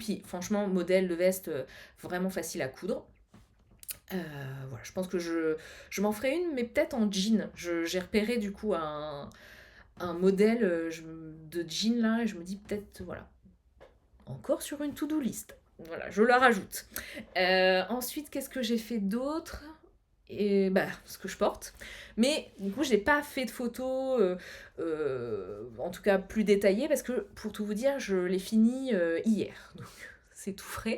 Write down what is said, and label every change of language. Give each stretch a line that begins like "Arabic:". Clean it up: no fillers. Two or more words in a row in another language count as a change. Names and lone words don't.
French: Puis franchement, modèle de veste vraiment facile à coudre. Voilà, je pense que je m'en ferai une, mais peut-être en jean. J'ai repéré du coup un modèle de jean là, et je me dis peut-être, voilà, encore sur une
English: to-do list.
French: Voilà, je la rajoute. Ensuite, qu'est-ce que j'ai fait d'autre? Et ce que je porte. Mais du coup, je n'ai pas fait de photos, en tout cas plus détaillées, parce que pour tout vous dire, je l'ai fini hier. Donc c'est tout frais.